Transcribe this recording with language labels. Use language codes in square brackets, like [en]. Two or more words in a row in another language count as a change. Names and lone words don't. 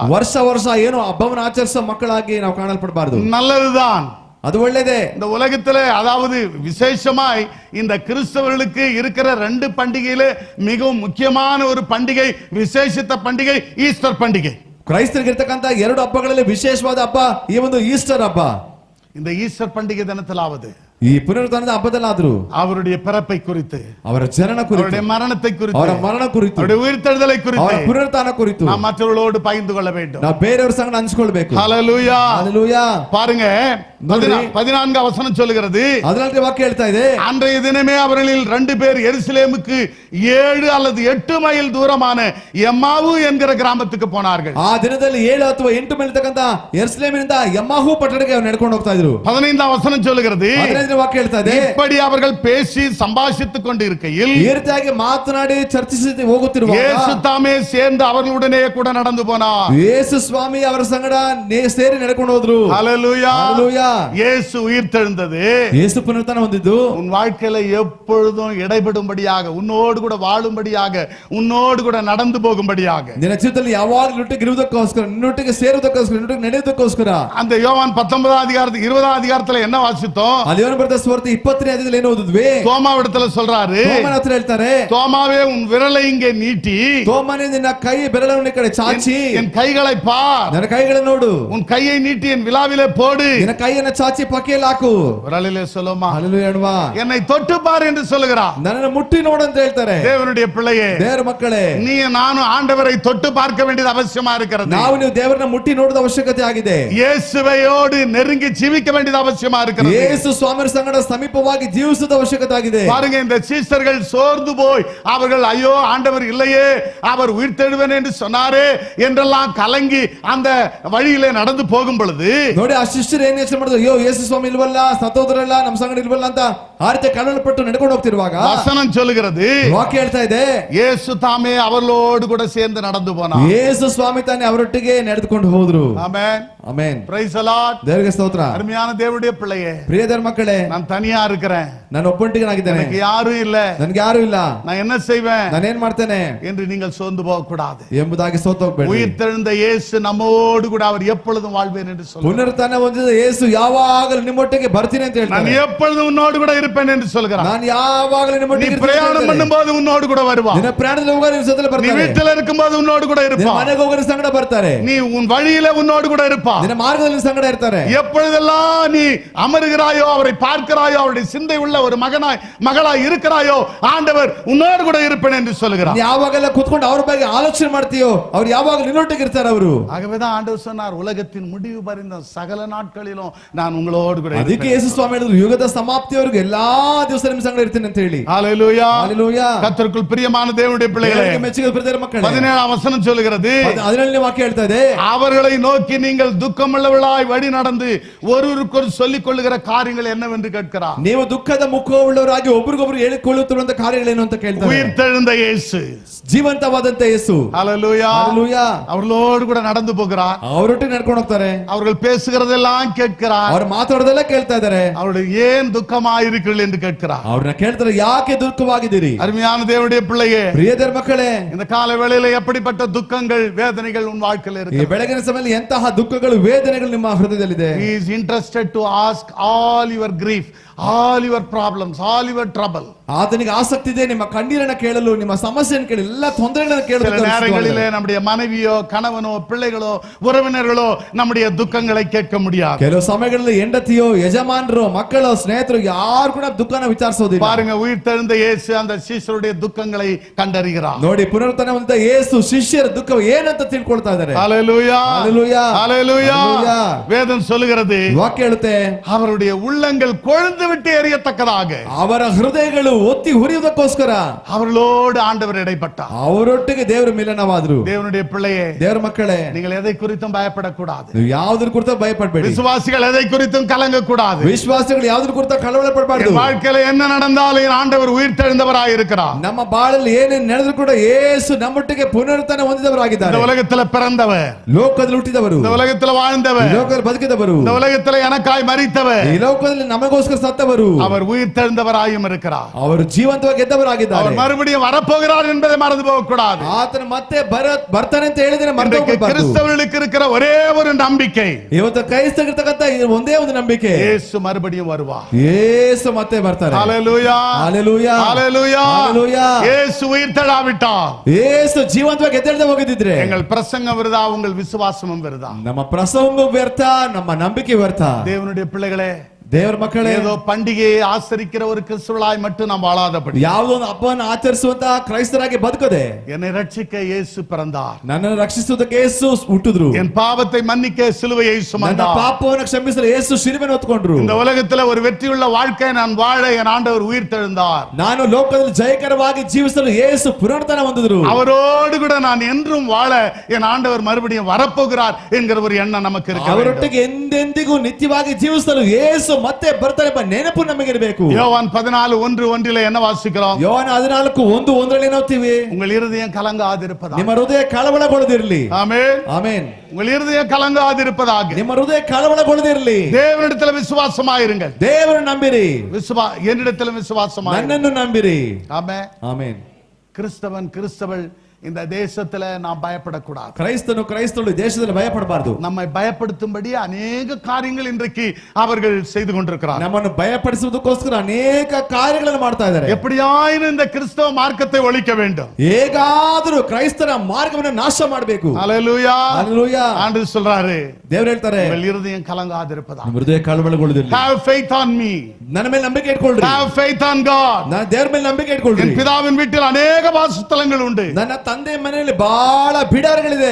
[kn] ವರ್ಷ ವರ್ಷ ಏನು ಹಬ್ಬವನ್ನು ಆಚರಿಸೋ ಮಕ್ಕಳಾಗಿ ನಾವು ಕಾಣಲ್ಪಡಬಾರದು. [ta] நல்லதுதான், [kn] ಅದು ಒಳ್ಳೆಯದೇ. [ta] இந்த உலகத்திலே அதாவது விசேஷமாய் இந்த கிறிஸ்தவர்களுக்கு இருக்கிற 2 பண்டிகையிலே மிகவும் முக்கியமான ஒரு பண்டிகை, விசேஷித்த பண்டிகை ஈஸ்டர் பண்டிகை. [kn] ಕ್ರೈಸ್ತರಿಗೆ ಇರತಕ್ಕಂತ 2 ಹಬ್ಬಗಳಲ್ಲಿ ವಿಶೇಷವಾದ ಹಬ್ಬ ಈ ಒಂದು ಈಸ್ಟರ್ ಹಬ್ಬ. [ta] இந்த ஈஸ்டர் பண்டிகை தினத்திலாவது [kn] ಈ ಪುನರುತ್ಥಾನದ ಹಬ್ಬದಲ್ಲಾದರೂ [ta] அவருடைய பிறப்பை குறித்து, [kn] ಅವರ ಜನನ ಕುರಿತು, [ta] அவருடைய மரணத்தை குறித்து, [kn] ಅವರ ಮರಣ ಕುರಿತು, [ta] அவருடைய உயிர்த்தெழுதலை [kn] ಅವರ [ta] குறித்து [kn] ಪುನರುತ್ಥಾನ ಕುರಿತು [ta] நாம் மற்றவர்களோடு பகிர்ந்து கொள்ள வேண்டும். [kn] ನಾವು ಬೇರೆಯವರ ಸಂಗಡ ಹಂಚಿಕೊಳ್ಳಬೇಕು. [ta] ஹalleluya. [kn] ಹalleluya. [ta] பாருங்க, 14 வசனம் சொல்லுகிறது, [kn] 14ನೇ ವಾಕ್ಯ ಹೇಳ್ತಾ ಇದೆ, [ta] அன்றைய தினமே அவர்களில் 2 பேர் எருசலேமுக்கு 7 அல்லது 8 மைல் தூரமான எம்மாவு என்கிற கிராமத்துக்கு போனார்கள். [kn] ಆ ದಿನದಲ್ಲಿ 7 ಅಥವಾ 8 ಮೈಲ್ ಇರತಕ್ಕಂತ ಯೆರೂಸಲೇಮಿನಿಂದ ಎಮ್ಮಾಹು ಪಟ್ಟಣಕ್ಕೆ ಅವರು ನಡ್ಕೊಂಡು ಹೋಗ್ತಾ ಇದ್ರು. [ta] 15ಾம் ವಚನ சொல்லுகிறது, [kn] 15ನೇ ವಾಕ್ಯ ಹೇಳ್ತಾ ಇದೆ, [ta] இப்படி அவர்கள் பேசி சம்பாஷித்துக் கொண்டிருக்கையில் [kn] ಈ ರೀತಿಯಾಗಿ ಮಾತನಾಡಿ ಚರ್ಚಿಸಿ ಹೋಗುತ್ತಿರುವಾಗ [ta] இயேசு தாமே சேர்ந்து அவர்களுடனே கூட நடந்து போனார். [kn] ಯೇಸು ಸ್ವಾಮಿ ಅವರ ಸಂಗಡ ಸೇರಿ ನಡ್ಕೊಂಡು ಹೋದ್ರು. [ta] ஹalleluya. [kn] ಹalleluya. [ta] இயேசு உயிர்த்தெழுந்தது [kn] ಯೇಸು ಪುನರುತ್ಥಾನ ಹೊಂದಿದ್ದು [ta] உன் வாழ்க்கையில எப்பொழுதும் இடைபடும்படியாக, உன்னோடு கூட வாழும்படியாக, உன்னோடு கூட நடந்து போகும்படியாக. [kn] ನಿನ್ನ ಜೀವಿತದಲ್ಲಿ ಯಾವಾಗಲೂ ನಿನ್ನೊಟ್ಟಿಗೆ ಇರುವುದಕ್ಕೋಸ್ಕರ, ನಿನ್ನೊಟ್ಟಿಗೆ ಸೇರುವುದಕ್ಕೋಸ್ಕರ, ನಿನ್ನೊಟ್ಟಿಗೆ ನಡೆಯುವುದಕ್ಕೋಸ್ಕರ. [ta] அந்த யோவான் 19ாம் அதிகாரத்துல 20ாம் அதிகாரத்துல என்ன வாசித்தோம்? [kn] ಅಲ್ಲಿ ಯೋಹಾನ ಬರೆದ ಸುವಾರ್ತೆ 20ನೇ ಅಧ್ಯಾಯದಲ್ಲಿ ಏನು ಓದಿದ್ವಿ? [ta] தோமாவிடத்துல சொல்றாரு, [kn] ತೋಮನ ಹತ್ರ ಹೇಳ್ತಾರೆ, [ta] தோமாவே உன் விரலை இங்கே நீட்டி, [kn] ತೋಮನೇ ನಿನ್ನ ಕೈ ಬೆರಳನ್ನು ಈ ಕಡೆ ಚಾಚಿ [ta] என் கைகளை பார், [kn] ನನ್ನ ಕೈಗಳನ್ನು ನೋಡು, [ta] உன் கையை நீட்டி என் விலாவிலே போடு, [kn] ನಿನ್ನ ಕೈಯನ್ನು ಚಾಚಿ ಪಕ್ಕೆಯಲ್ಲಿ ಹಾಕು. [ta] விரலிலே சொல்லுமா, [kn] ಹalleluya ಹೇಳುವ, [ta] என்னை தொட்டு பார் என்று சொல்லுகிறார். [kn] ನನ್ನನ್ನು ಮುಟ್ಟಿ ನೋಡು ಅಂತ ಹೇಳ್ತಾರೆ. [ta] தேவனுடைய பிள்ளையே, [kn] ದೇವರ ಮಕ್ಕಳೇ, [ta] நீ நானும் ஆண்டவரை தொட்டு பார்க்க வேண்டியது அவசியமா இருக்கிறது. [kn] ನಾವು ನೀವು ದೇವರನ್ನ ಮುಟ್ಟಿ ನೋಡುವ ಅವಶ್ಯಕತೆ ಆಗಿದೆ. [ta] இயேசுவையோடு நெருங்கி ஜீவிக்க வேண்டியது அவசியமா இருக்கிறது. [kn] ಯೇಸು ಸ್ವಾಮಿಯ ಸಂಗಡ ಸಮೀಪವಾಗಿ ಜೀವಿಸುವ ಅವಶ್ಯಕತೆ ಆಗಿದೆ. [ta] பாருங்க, இந்த சீஷர்கள் சோர்ந்து போய் அவர்கள் ஐயோ ஆண்டவர் இல்லையே, அவர் உயிர்த்தெழுவேன் என்று சொன்னாரே என்றெல்லாம் கலங்கி அந்த வழியிலே நடந்து போகும் பொழுது [kn] ನೋಡಿ, ಆ ಶಿಷ್ಯರು ಏನ್ ಯೋಚನೆ ಮಾಡಿದ್ರು, ಅಯ್ಯೋ ಯೇಸು ಸ್ವಾಮಿ ಇಲ್ವಲ್ಲ, ಸತ್ತೋದ್ರಲ್ಲ, ನಮ್ಮ ಸಂಗಡ ಇಲ್ವಲ್ಲ ಅಂತ ಆ ರೀತಿ ಕಳವಳಪಟ್ಟು ನಡ್ಕೊಂಡು ಹೋಗ್ತಿರುವಾಗ [ta] வசனம் சொல்லுகிறது, [kn] ವಾಕ್ಯ ಹೇಳ್ತಾ ಇದೆ, [ta] இயேசு தாமே அவர்களோடு கூட சேர்ந்து நடந்து போனார். [kn] ಯೇಸು ಸ್ವಾಮಿ ತಾನೇ ಅವರೊಟ್ಟಿಗೆ ನಡೆದುಕೊಂಡು ಹೋದ್ರು. [ta] ஆமென். [kn] ಆಮೆನ್. [en] praise the Lord. [kn] ದೇವರಿಗೆ ಸ್ತೋತ್ರ. [ta] அருமையான தேவனுடைய பிள்ளையே, [kn] ಪ್ರಿಯ ದೇವರ ಮಕ್ಕಳೇ, [ta] நான் தனியா இருக்கிறேன், [kn] ನಾನು ಒಬ್ಬಂಟಿಗನಾಗಿದ್ದೇನೆ, [ta] எனக்கு யாரும் இல்ல, [kn] ನನ್ಗೆ ಯಾರು ಇಲ್ಲ, [ta] நான் என்ன செய்வேன் [kn] ನಾನೇನ್ ಮಾಡ್ತೇನೆ [ta] என்று நீங்கள் சோர்ந்து போக கூடாது. [kn] ಎಂಬುದಾಗಿ ಸೋತು ಹೋಗ್ಬೇಡಿ. [ta] உயிர்த்தெழுந்த இயேசு நம்மோடு கூட அவர் எப்பொழுதும் வாழ்வேன் என்று சொல்றார். [kn] ಪುನರುತ್ಥಾನ ಹೊಂದಿದ ಯೇಸು ಯಾವಾಗಲೂ ನಿಮ್ಮೊಟ್ಟಿಗೆ ಬರ್ತೀನಿ ಅಂತ [ta] நான் [kn] ಹೇಳ್ತಾನೆ. [ta] எப்பொழுதும் உன்னோடு கூட இருப்பேன் என்று சொல்கிறார். [kn] ನಾನು ಯಾವಾಗಲೂ [ta] நீ [kn] ನಿಮ್ಮೊಟ್ಟಿಗೆ [ta] பிரயாணம் பண்ணும்போது உன்னோடு கூட வருவார். [kn] ನಿನ್ನ ಪ್ರಯಾಣದಲ್ಲಿ ಹೋಗೋರು ನಿನ್ನ ಜೊತೆಲಿ [ta] நீ [kn] ಬರ್ತಾರೆ. [ta] வீட்டில் இருக்கும்போது உன்னோடு கூட [kn] ನಿನ್ನ [ta] இருப்பார். [kn] ಮನೆಗೆ ಹೋಗೋರು ಸಂಗಡ ಬರ್ತಾರೆ. [ta] நீ உன் வழியில உன்னோடு கூட இருப்பார். [kn] ನಿನ್ನ ಮಾರ್ಗದಲ್ಲಿ ಸಂಗಡ ಇರ್ತಾರೆ. [ta] எப்பொழுதெல்லாம் நீ அமருகிறாயோ, அவரை பார்க்கிறாயோ, அவருடைய சிந்தை உள்ள ஒரு மகளாய் இருக்கிறாயோ, ஆண்டவர் உன்னோடு கூட இருப்பேன் என்று சொல்கிறார். [kn] ನೀನು ಯಾವಾಗೆಲ್ಲ ಕೂತ್ಕೊಂಡು ಅವ್ರ ಬಗ್ಗೆ ಆಲೋಚನೆ ಮಾಡ್ತೀಯೋ, ಅವ್ರು ಯಾವಾಗ ನಿನ್ನೊಟ್ಟಿಗೆ ಇರ್ತಾರೆ ಅವರು. [ta] ஆகவேதான் ஆண்டவர் சொன்னார், உலகத்தின் முடிவு பரிந்த சகல நாட்களிலும் நான் உங்களோடு கூட [kn] ಅದಕ್ಕೆ [ta] இருப்பேன். [kn] ಯೇಸು ಸ್ವಾಮಿ ಹೇಳಿದ್ರು, ಯುಗದ ಸಮಾಪ್ತಿಯವರೆಗೂ ಎಲ್ಲಾ ದಿವಸ ನಿಮ್ಮ ಸಂಗಡ ಇರ್ತೀನಿ ಅಂತ ಹೇಳಿ. [ta] ஹல்லேலூயா. [kn] ಹalleluya. [ta] கர்த்தருக்குள் பிரியமான தேவனுடைய பிள்ளைகளே, [kn] ದೇವರಿಗೆ ಮೆಚ್ಚಿದ ಪ್ರಿಯರ ಮಕ್ಕಳೇ, [ta] 17ாம் வசனம் சொல்லுகிறது, [kn] 17ನೇ ವಾಕ್ಯ ಹೇಳ್ತಾ ಇದೆ, [ta] அவர்களை நோக்கி நீங்கள் துக்கமுள்ளவளாய் வழி நடந்து ஒருவருக்கொரு சொல்லிக் கொள்ளுகிற காரியங்கள் என்னவென்று கேட்கிறார். [kn] ನೀವು ದುಃಖದ ಮುಖವುಳ್ಳವರಾಗಿ ಒಬ್ರಿಗೊಬ್ರು ಹೇಳಿಕೊಳ್ಳುತ್ತಿರುವಂತ ಕಾರ್ಯಗಳೇನು ಅಂತ ಕೇಳ್ತಾರೆ. [ta] உயிர்த்தெழுந்த இயேசு, [kn] ಜೀವಂತವಾದಂತ ಯೇಸು, [ta] ஹalleluya, ஹalleluya, அவர்களோடு கூட நடந்து போகிறார். [kn] ಅವರೊಟ್ಟಿಗೆ ನಡ್ಕೊಂಡು ಹೋಗ್ತಾರೆ. [ta] அவர்கள் பேசுகிறதெல்லாம் கேட்கிறார். [kn] ಅವರು ಮಾತಾಡೋದೆಲ್ಲ ಕೇಳ್ತಾ ಇದ್ದಾರೆ. [ta] அவர்கள் ஏன் துக்கமாயிருக்கிறீர்கள் என்று கேட்கிறார். [kn] ಅವ್ರನ್ನ ಕೇಳ್ತಾರೆ, ಯಾಕೆ ದುಃಖವಾಗಿದ್ದೀರಿ? [ta] அருமையான தேவனுடைய பிள்ளையே, [kn] ಪ್ರಿಯದರ ಮಕ್ಕಳೇ, [ta] இந்த கால வேளையில எப்படிப்பட்ட துக்கங்கள் வேதனைகள் உன் வாழ்க்கையில் [kn] ಈ [ta] இருக்கு? [kn] ಬೆಳಗಿನ ಸಮಯದಲ್ಲಿ ಎಂತಹ ದುಃಖಗಳು ವೇದನೆಗಳು ನಿಮ್ಮ ಹೃದಯದಲ್ಲಿದೆ? [en] He is interested to ask all your grief, all your problems, all your trouble. [kn] ಆತನಿಗೆ ಆಸಕ್ತಿ ಇದೆ ನಿಮ್ಮ ಕಣ್ಣೀರನ್ನ ಕೇಳಲು, ನಿಮ್ಮ ಸಮಸ್ಯೆಯನ್ನು ಕೇಳಿ, ಎಲ್ಲ ತೊಂದರೆಗಳನ್ನು [ta] சில நேரங்களிலே [kn] ಕೇಳಲು. [ta] நம்முடைய மனைவியோ கணவனோ பிள்ளைகளோ உறவினர்களோ நம்முடைய துக்கங்களை கேட்க முடியாது. [kn] ಕೆಲವು ಸಮಯಗಳಲ್ಲಿ ಹೆಂಡತಿಯೋ ಯಜಮಾನರು ಮಕ್ಕಳು ಸ್ನೇಹಿತರು ಯಾರು ಕೂಡ ದುಃಖನ ವಿಚಾರಿಸೋದಿಲ್ಲ. [ta] பாருங்க, உயிர்த்தெழுந்த இயேசு அந்த சீஷருடைய துக்கங்களை கண்டறிகிறார். [kn] ನೋಡಿ, ಪುನರುತ್ಥಾನ ಹೊಂದಿದ ಯೇಸು ಶಿಷ್ಯರ ದುಃಖ ಏನಂತ ತಿಳ್ಕೊಳ್ತಾ ಇದ್ದಾರೆ. [ta] ஹalleluya, ஹalleluya, ஹalleluya. ஹalleluya. வேதம் சொல்லுகிறது, [kn] ವಾಕ್ಯ ಹೇಳುತ್ತೆ, [ta] அவருடைய உள்ளங்கள் கொழுந்து விட்டு எரியத்தக்கதாக [kn] ಅವರ ಹೃದಯಗಳು ಒತ್ತಿ ಹುರಿಯುವುದಕ್ಕೋಸ್ಕರ [ta] அவர்களோடு ஆண்டவர் இடைப்பட்டார். [kn] ಅವರೊಟ್ಟಿಗೆ ದೇವರು ಮಿಲನವಾದ್ರು. [ta] தேவனுடைய பிள்ளையே, [kn] ದೇವರ ಮಕ್ಕಳೇ, [ta] நீங்கள் எதை குறித்தும் பயப்படக்கூடாது. [kn] ನೀವು ಯಾವುದ್ರ ಕುರಿತ ಭಯಪಡಬೇಡಿ. [ta] விசுவாசிகள் எதை குறித்தும் கலங்க கூடாது. [kn] ವಿಶ್ವಾಸಿಗಳು ಯಾವುದ್ರ ಕುರಿತ ಕಳವಳ ಪಡಬಾರದು. [ta] என் வாழ்க்கையில என்ன நடந்தாலும் என் ஆண்டவர் உயிர்த்தெழுந்தவராய் இருக்கிறார். [kn] ನಮ್ಮ ಬಾಳಲ್ಲಿ ಏನೇನು ನಡೆದ್ರು ಕೂಡ ಯೇಸು ನಮ್ಮೊಟ್ಟಿಗೆ ಪುನರುತ್ಥಾನ ಹೊಂದಿದವರಾಗಿದ್ದಾರೆ. [ta] இந்த உலகத்துல பிறந்தவர், [kn] ಲೋಕದಲ್ಲಿ ಹುಟ್ಟಿದವರು, [ta] இந்த உலகத்துல வாழ்ந்தவர், [kn] ಲೋಕದಲ್ಲಿ ಬದುಕಿದವರು, [ta] இந்த உலகத்துல எனக்காய் மரித்தவர், [kn] ಈ ಲೋಕದಲ್ಲಿ ನಮಗೋಸ್ಕರ ಸತ್ತವರು, [ta] அவர் உயிர்த்தெழுந்தவராயும் இருக்கிறார். [kn] ಅವರು ಜೀವಂತವಾಗಿ ಗೆದ್ದವರಾಗಿದ್ದಾರೆ. [ta] அவர் மறுபடியும் வரப்போகிறார் என்பதை மறந்து போக கூடாது. [kn] ಆತನ ಮತ್ತೆ ಬರ್ತಾನೆ ಅಂತ ಹೇಳಿದ್ರೆ ಮರೆತು ಹೋಗಬಾರದು. [ta] கிறிஸ்தவர்களுக்கு இருக்கிற ஒரே ஒரு நம்பிக்கை, [kn] ಇವತ್ತು ಕ್ರೈಸ್ತರಿಗಿರ್ತಕ್ಕಂತ ಒಂದೇ ಒಂದು ನಂಬಿಕೆ, [ta] இயேசு மறுபடியும் வருவார். [kn] ಯೇಸು ಮತ್ತೆ ಬರ್ತಾರೆ. [ta] ஹalleluya, ஹalleluya, ஹalleluya, ஹalleluya. இயேசு உயிர்த்தெழாவிட்டார், [kn] ಯೇಸು ಜೀವಂತವಾಗಿ ಎದ್ದೇಳದೆ ಹೋಗಿದ್ದಿದ್ರೆ [ta] எங்கள் பிரசங்கம் விருதா, உங்கள் விசுவாசமும் விருதா. [kn] ನಮ್ಮ ಪ್ರಸಂಗ ವ್ಯರ್ಥ, ನಮ್ಮ ನಂಬಿಕೆ ವ್ಯರ್ಥ. [ta] தேவனுடைய பிள்ளைகளே, [kn] ದೇವರ ಮಕ್ಕಳೇ, [ta] ஏதோ பண்டிகையை ஆசரிக்கிற ஒரு கிறிஸ்துவளாய் மட்டும் நாம் வாழாதபடி, [kn] ಯಾವುದೋ ಒಂದು ಹಬ್ಬವನ್ನು ಆಚರಿಸುವಂತ ಕ್ರೈಸ್ತರಾಗಿ ಬದುಕದೆ, [ta] என்னை ரட்சிக்க இயேசு பிறந்தார், [kn] ನನ್ನನ್ನು ರಕ್ಷಿಸುವುದಕ್ಕೆ ಯೇಸು ಹುಟ್ಟಿದ್ರು, [ta] என் பாவத்தை மன்னிக்க சிலுவையை [kn] ನನ್ನ [ta] சுமந்தார், [kn] ಪಾಪವನ್ನು ಕ್ಷಮಿಸಲು ಯೇಸು ಶಿಲುಬೆಯನ್ನು ಹೊತ್ತುಕೊಂಡ್ರು. [ta] இந்த உலகத்துல ஒரு வெற்றியுள்ள வாழ்க்கை நான் வாழ என் ஆண்டவர் உயிர்த்தெழுந்தார். [kn] ನಾನು ಲೋಕದಲ್ಲಿ ಜಯಕರವಾಗಿ ಜೀವಿಸಲು ಯೇಸು ಪುನರುತ್ಥಾನ ಹೊಂದಿದ್ರು. [ta] அவரோடு கூட நான் என்றும் வாழ என் ஆண்டவர் மறுபடியும் வரப்போகிறார் என்கிற ஒரு எண்ணம் நமக்கு இருக்கு. [kn] ಅವರೊಟ್ಟಿಗೆ ಎಂದೆಂದಿಗೂ ನಿತ್ಯವಾಗಿ ಜೀವಿಸಲು ಯೇಸು ಮತ್ತೆ ಬರ್ತಾರೆ ಎಂಬ ನೆನಪು ನಮಗಿರಬೇಕು. [ta] யோவான் 14:1-1 என்ன வாசிக்கிறோம்? [kn] ಯೋಹಾನ 14:1-1 ಏನು ಓದ್ತೀವಿ? [ta] உங்கள் இருதயம் கலங்காதிருப்பதாக. [kn] ನಿಮ್ಮ ಹೃದಯ ಕಳವಳಗೊಳ್ಳದಿರಲಿ. [ta] ஆமென், [kn] ಆಮೆನ್. [ta] உங்கள் இருதயம் கலங்காதிருப்பதாக. [kn] ನಿಮ್ಮ ಹೃದಯ ಕಳವಳಗೊಳ್ಳದಿರಲಿ. [ta] தேவனிடத்தில் விசுவாசமாயிருங்கள். [kn] ದೇವರನ್ನು ನಂಬಿರಿ. [ta] என்னிடத்தில் விசுவாசமாயிருங்கள். [kn] ನನ್ನನ್ನು ನಂಬಿರಿ. [ta] ஆமென். [kn] ಆಮೆನ್. [ta] கிறிஸ்தவன் கிறிஸ்தவள் இந்த தேசத்துல நாம் பயப்படக்கூடாது. [kn] ಕ್ರೈಸ್ತನು ಕ್ರೈಸ್ತಳು ದೇಶದಲ್ಲಿ ಭಯಪಡಬಾರದು. [ta] நம்மை பயப்படுத்தும்படி அநேக காரியங்கள் இன்றைக்கு அவர்கள் செய்து கொண்டிருக்கிறார்கள். [kn] ನಮ್ಮನ್ನು ಭಯಪಡಿಸುವುದಕ್ಕೋಸ್ಕರ ಅನೇಕ ಕಾರ್ಯಗಳನ್ನು ಮಾಡ್ತಾ ಇದ್ದಾರೆ. [ta] எப்படியாயினும் இந்த கிறிஸ்தவ மார்க்கத்தை ஒழிக்க வேண்டும். [kn] ಹೇಗಾದರೂ ಕ್ರೈಸ್ತರ ಮಾರ್ಗವನ್ನು ನಾಶ ಮಾಡಬೇಕು. [ta] ஹalleluya, [kn] ஹalleluya. [ta] ஆண்டவர் சொல்றாரு, [kn] ದೇವರು ಹೇಳ್ತಾರೆ, [ta] உங்கள் இருதயம் கலங்காதிருப்பதாக. [kn] ನಿಮ್ಮ ಹೃದಯ ಕಳವಳಗೊಳ್ಳದಿರಲಿ. [en] Have faith on me. [kn] ನನ್ನ ಮೇಲೆ ನಂಬಿಕೆ ಇಟ್ಕೊಳ್ಳ್ರಿ. [en] Have faith on God. [kn] ನಾನು ದೇವರ ಮೇಲೆ ನಂಬಿಕೆ ಇಟ್ಕೊಳ್ಳ್ರಿ. [ta] என் பிதாவின் வீட்டில் அநேக வாசஸ்தலங்கள் உண்டு. [kn] ನನ್ನ ತಂದೆ ಮನೆಯಲ್ಲಿ ಬಹಳ ಬಿಡಾರಗಳಿದೆ.